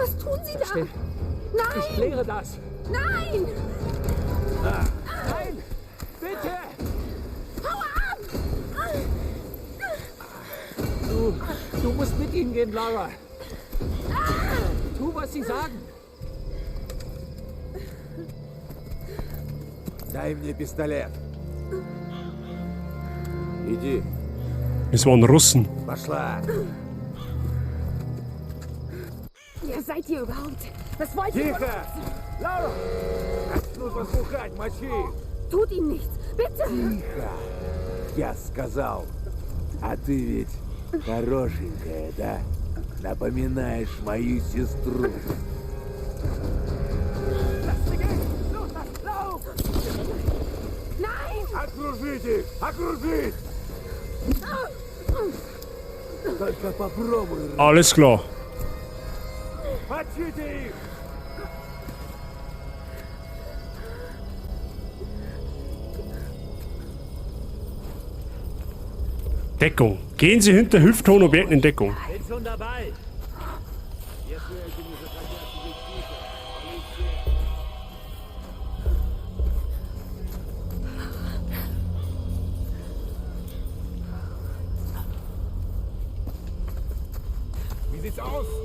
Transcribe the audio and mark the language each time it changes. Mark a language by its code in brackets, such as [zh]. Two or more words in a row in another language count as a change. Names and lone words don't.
[de] Was tun Sie da? Nein! Ich kläre das. Nein! Nein! Bitte! Hau ab! Du musst mit ihnen gehen, Lara. Tu, was sie sagen. [ru] Дай мне пистолет. Иди. [de] Es waren Russen. [ru] Пошла. [de] Wer seid ihr überhaupt? Was wollt ihr? [ru] Тихо! Лара! Нужно слухать, мочи! [de] Tut ihm nichts, bitte! [ru] Тихо! Я сказал. А ты ведь хорошенькая, да? Напоминаешь мою сестру. [de] Nein! [ru] Окружить их! Окружить! Только попробуй. [de] Alles klar. [ru] Мочите их! [de] Deckung. Gehen Sie hinter hüfthohen Objekten in Deckung. Bin schon dabei. Wie sieht's aus?